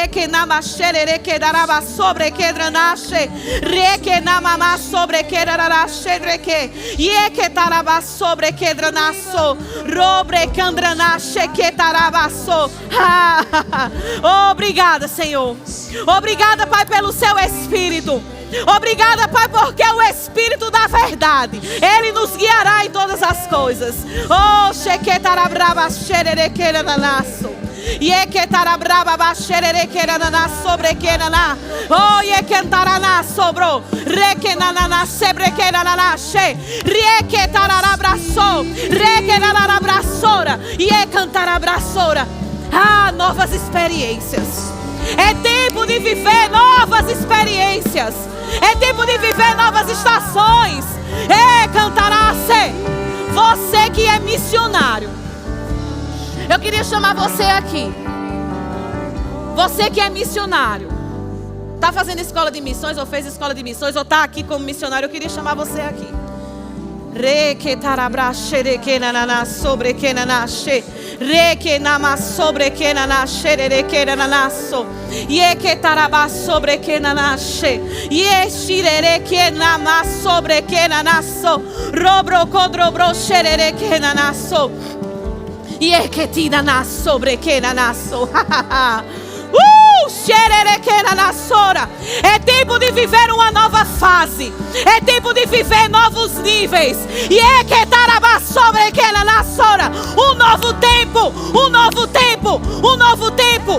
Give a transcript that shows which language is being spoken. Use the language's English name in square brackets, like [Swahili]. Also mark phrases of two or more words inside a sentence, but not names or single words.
[Portuguese] Obrigada, Senhor. Obrigada, Pai, pelo seu Espírito. Obrigada, Pai, porque é o Espírito da verdade. Ele nos guiará em todas as coisas. Oh, shequetarabraba xererequerananaço. Yequetarabraba baxererequeranana sobrequerana. Oh, yequentarana sobro. Requenanana sebrequeranana she. Requetararabraço. Requenarabraçora. Yequentarabraçora. Novas experiências. É tempo de viver novas experiências. É tempo de viver novas estações. Cantará-se. Você que é missionário. Eu queria chamar você aqui. Você que é missionário. Está fazendo escola de missões ou fez escola de missões ou está aqui como missionário. Eu queria chamar você aqui. Requenama sobrequenana xererequenanaço. Yequetaraba sobrequenanaxe. Yexirerequenama sobrequenanaço. Robrocodrobro xererequenanaço. Yequetina sobrequenanaço. É tempo de viver uma nova fase. É tempo de viver novos níveis. Um novo tempo. Um novo tempo. Um novo tempo.